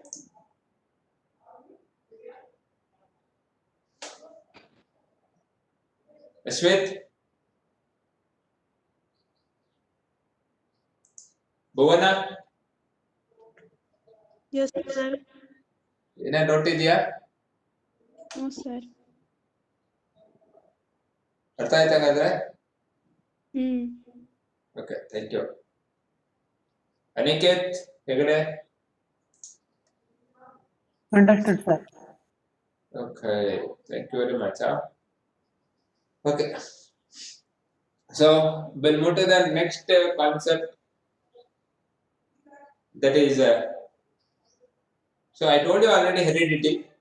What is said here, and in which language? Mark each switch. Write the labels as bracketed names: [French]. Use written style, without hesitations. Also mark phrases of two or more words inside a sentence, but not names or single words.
[English] Ashwit. Bhuvana. Yes, sir. [Kannada] ಏನೇ ಡೌಟ್ ಇದೆಯಾ? [English] No, sir. [Kannada] ಅರ್ಥ ಆಯ್ತಾ ಹಾಗಾದ್ರೆ? Hmm. [English] Okay, thank you. ಅನಿಕೇತ್ ಹೆಗಡೆ. Understood, sir. Okay, thank you very much. Okay, so we'll move to the next concept, that is so I told you already heredity.